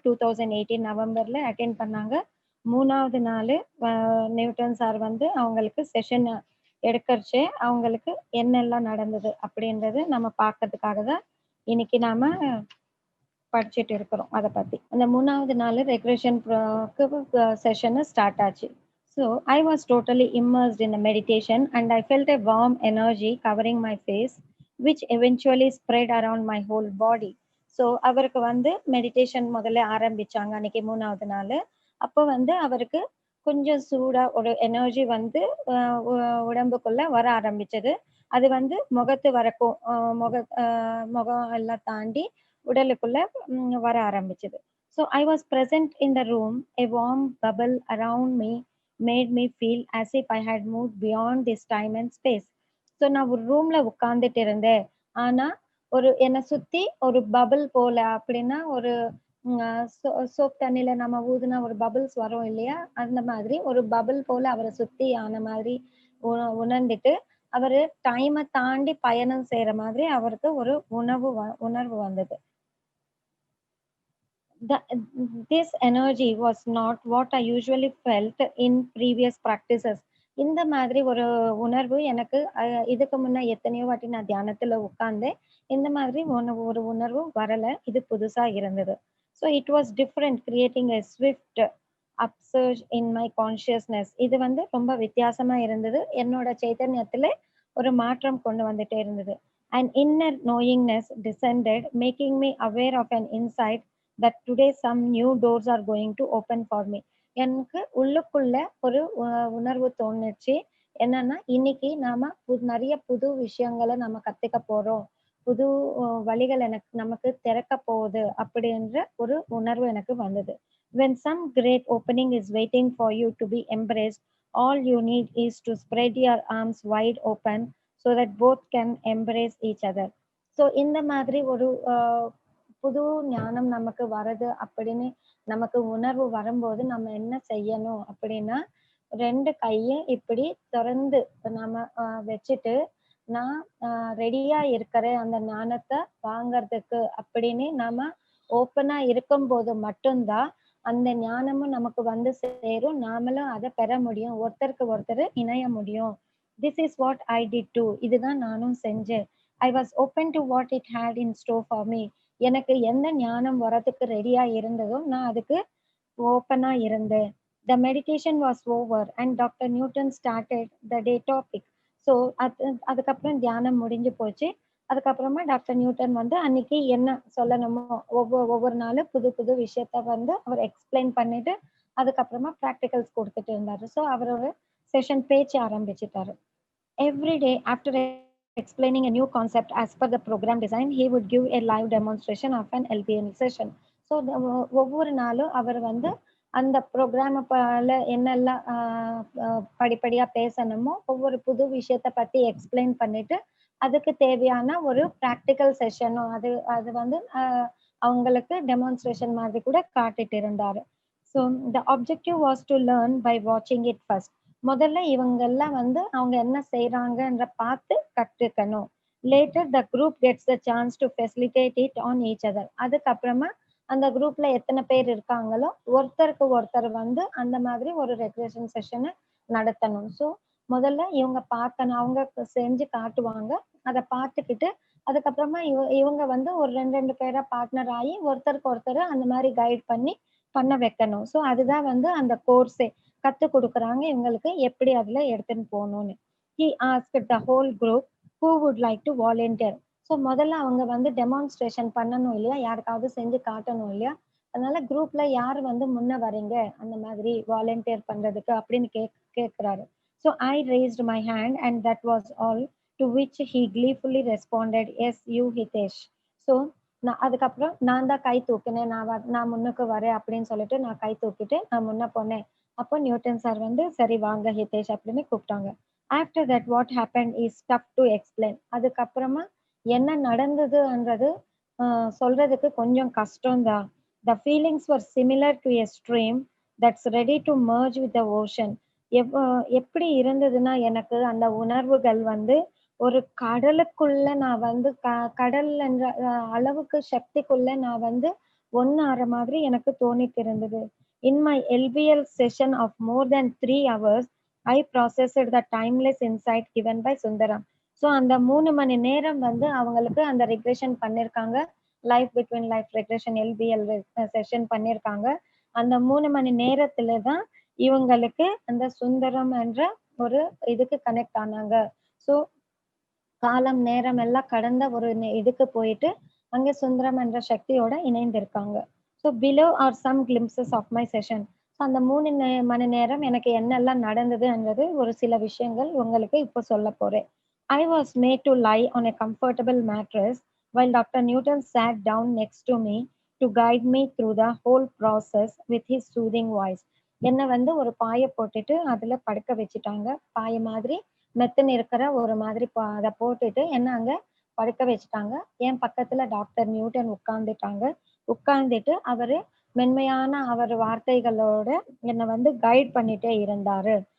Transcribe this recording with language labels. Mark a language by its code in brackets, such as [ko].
[ta] 2018 நவம்பர்ல attend பண்ணாங்க. 3வது நாளு அ நியூட்டன் சார் வந்து அவங்களுக்கு செஷன் எடுக்கறச்சே அவங்களுக்கு என்னெல்லாம் நடந்தது அப்படின்றது நம்ம பார்க்கறதுக்காக தான் இன்னைக்கு நாம படிச்சுட்டு இருக்கிறோம் அத பத்தி. அந்த 3வது நாள் ரெக்ரெஷன் செஷன் ஸ்டார்ட் ஆச்சு. [en] So I was totally immersed in the meditation and I felt a warm energy covering my face, which eventually spread around my whole body. [ta] So அவருக்கு வந்து மெடிடேஷன் முதல்ல ஆரம்பிச்சாங்க அன்னைக்கு 3வது நாளு. அப்போ வந்து அவருக்கு கொஞ்சம் சூடா ஒரு எனர்ஜி வந்து அ உ உடம்புக்குள்ள வர ஆரம்பிச்சது. அது வந்து முகத்து வரைக்கும் முகம் எல்லாம் தாண்டி உடலுக்குள்ள வர ஆரம்பிச்சது. [en] So I was present in the room. A warm bubble around me made me feel as if I had moved beyond this time and space. [ta] So நான் ஒரு ரூம்ல உட்கார்ந்துட்டு இருந்தேன். ஆனா, ஒரு என்ன சுத்தி ஒரு பபிள் போல அப்படின்னா ஒரு ம் அ சோ சோப் தண்ணீல நம்ம ஊதுனா ஒரு பபிள்ஸ் வரும் இல்லையா? அந்த மாதிரி ஒரு பபிள் போல அவர சுத்தி ஆன மாதிரி உ உணர்ந்துட்டு, அவரு டைம தாண்டி பயணம் செய்ற மாதிரி அவருக்கு ஒரு உணர்வு வந்தது. [en] The, this energy was not what I usually felt in previous practices. [ta] இந்த மாதிரி ஒரு உணர்வு எனக்கு இதுக்கு முன்ன எத்தனையோ வாட்டி நான் தியானத்துல உட்கார்ந்தேன். இந்த மாதிரி ஒரு உணர்வு வரல. இது புதுசா இருந்தது. [en] So it was different, creating a swift upsurge in my consciousness. [ta] இது வந்து ரொம்ப வித்தியாசமா இருந்தது. என்னோட சைத்தன்யத்தில ஒரு மாற்றம் கொண்டு வந்துட்டே இருந்தது. [en] An inner knowingness descended, making me aware of an insight that today some new doors are going to open for me. [ta] எனக்கு உள்ளுக்குள்ள ஒரு உணர்வு தோணுச்சு. என்னன்னா, இன்னைக்கு நாம நெறைய புது விஷயங்கள நம்ம கத்துக்க போறோம். புது வழிகள் நமக்கு திறக்க போகுது அப்படின்ற ஒரு உணர்வு எனக்கு வந்தது. [en] When some great opening is waiting for you to be embraced, all you need is to spread your arms wide open so that both can embrace each other. [ta] So இந்த மாதிரி ஒரு புது ஞானம் நமக்கு வருது அப்படின்னு நமக்கு உணர்வு வரும்போது நம்ம என்ன செய்யணும் அப்படின்னா 2 கைய இப்படி தொறந்து நம்ம வச்சுட்டு நான் ரெடியா இருக்கிறேன் அந்த ஞானத்தை வாங்கறதுக்கு அப்படின்னு நாம ஓப்பனா இருக்கும்போது மட்டும்தான் அந்த ஞானமும் நமக்கு வந்து சேரும். நாமளும் அதை பெற முடியும். ஒருத்தருக்கு ஒருத்தர் இணைய முடியும். [en] This is what I did do. [ta] இதுதான் நானும் செஞ்சேன். [en] I was open to what it had in store for me. [ta] எனக்கு எந்த ஞானம் வரதுக்கு ரெடியா இருந்ததோ நான் அதுக்கு ஓப்பனா இருந்தேன். [en] The meditation was over and doctor Newton started the day topic. [ta] So அதுக்கப்புறம் தியானம் முடிஞ்சு போச்சு. அதுக்கப்புறமா டாக்டர் நியூட்டன் வந்து அன்னைக்கு என்ன சொல்லணுமோ ஒவ்வொரு நாளும் புது புது விஷயத்த வந்து அவர் எக்ஸ்பிளைன் பண்ணிட்டு அதுக்கப்புறமா ப்ராக்டிகல்ஸ் கொடுத்துட்டு இருந்தாரு. ஸோ அவரோட செஷன் பேச்சு ஆரம்பிச்சுட்டாரு. [en] Every day, after explaining a new concept as per the program design, he would give a live demonstration of an LPN session. [ta] So ஒவ்வொரு நாளும் அவர் வந்து அந்த ப்ரோக்ராம என்னெல்லாம் படிப்படியா பேசணுமோ ஒவ்வொரு புது விஷயத்த பத்தி எக்ஸ்பிளைன் பண்ணிட்டு அதுக்கு தேவையான ஒரு ப்ராக்டிக்கல் செஷனும் அது அது வந்து அவங்களுக்கு டெமான்ஸ்ட்ரேஷன் மாதிரி கூட காட்டிட்டு இருந்தாரு. [en] So the objective was to learn by வாட்சிங் it first. [ta] முதல்ல இவங்கெல்லாம் வந்து அவங்க என்ன செய்றாங்கன்ற பார்த்து கற்றுக்கணும். [en] Later the group gets the chance to facilitate it on each other. [ta] அதுக்கப்புறமா அந்த குரூப்ல எத்தனை பேர் இருக்காங்களோ ஒருத்தருக்கு ஒருத்தர் வந்து அந்த மாதிரி ஒரு ரெக்ரியேஷன் செஷனை நடத்தணும். ஸோ முதல்ல இவங்க பார்க்கணும். அவங்க செஞ்சு காட்டுவாங்க. அதை பார்த்துக்கிட்டு அதுக்கப்புறமா இவங்க வந்து ஒரு 2 பேரா பார்ட்னர் ஆகி ஒருத்தருக்கு ஒருத்தர் அந்த மாதிரி கைட் பண்ண வைக்கணும். ஸோ அதுதான் வந்து அந்த கோர்ஸே. கத்துக் குடுக்குறாங்க இவங்களுக்கு எப்படி அதுல எடுத்துன்னு போகணும்னு. [en] He asked the whole group who would like to volunteer. [ta] So முதல்ல அவங்க வந்து டெமான்ஸ்ட்ரேஷன் பண்ணணும் இல்லையா? யாருக்காவது செஞ்சு காட்டணும் இல்லையா? அதனால குரூப்ல யார் வந்து முன்ன வரீங்க அந்த மாதிரி வாலண்டியர் பண்றதுக்கு அப்படின்னு கேட்கிறாரு. So [en] So I raised my hand and that was all, to which he gleefully responded, yes, you Hitesh. [ta] So நான் அதுக்கப்புறம் நான் தான் கை தூக்கினேன், நான் முன்னுக்கு வரேன் அப்படின்னு சொல்லிட்டு நான் கை தூக்கிட்டு நான் முன்ன போனேன். அப்போ நியூட்டன் சார் வந்து சரி வாங்க ஹிதேஷ் அப்படின்னு கூப்பிட்டாங்க. [en] After that what happen is tough to explain. [ta] அதுக்கப்புறமா என்ன நடந்ததுன்றது சொல்றதுக்கு கொஞ்சம் கஷ்டம்தான். [en] The feelings were similar to a stream that's ready to merge with the ocean. [ta] எப்படி இருந்ததுன்னா எனக்கு அந்த உணர்வுகள் வந்து ஒரு கடலுக்குள்ள நான் வந்து கடல் என்ற அளவுக்கு சக்திக்குள்ள நான் வந்து ஒண்ணாற மாதிரி எனக்கு தோணிட்டு இருந்தது. [en] In my LBL session of more than 3 hours, I processed the timeless insight given by Sundaram. [ta] So அந்த 3 மணி நேரம் வந்து அவங்களுக்கு அந்த ரெக்ரெஷன் பண்ணியிருக்காங்க. Life between life regression LBL session பண்ணியிருக்காங்க. அந்த 3 மணி நேரத்துல தான் இவங்களுக்கு அந்த சுந்தரம் என்ற ஒரு இதுக்கு கனெக்ட் ஆனாங்க. ஸோ காலம் நேரம் எல்லாம் கடந்த ஒரு இதுக்கு போயிட்டு அங்க சுந்தரம் என்ற சக்தியோட இணைந்திருக்காங்க. [en] So below are some glimpses of my session. [ta] அந்த 3 மணி நேரம் எனக்கு என்னெல்லாம் நடந்ததுன்றது ஒரு சில விஷயங்கள் உங்களுக்கு இப்போ சொல்ல போறேன். [en] I was made to lie on a comfortable mattress while Dr. Newton sat down next to me to guide me through the whole process with his soothing voice. [ta] என்ன வந்து ஒரு பாய போட்டுட்டு அதுல படுக்க வச்சுட்டாங்க. பாய மாதிரி மெத்துன்னு இருக்கிற ஒரு மாதிரி அதை போட்டுட்டு என்ன அங்க படுக்க வச்சுட்டாங்க. என் பக்கத்துல டாக்டர் நியூட்டன் உட்கார்ந்துட்டு அவரு மென்மையான அவர் வார்த்தைகளோட என்னை வந்து கைட் பண்ணிட்டே இருந்தாரு.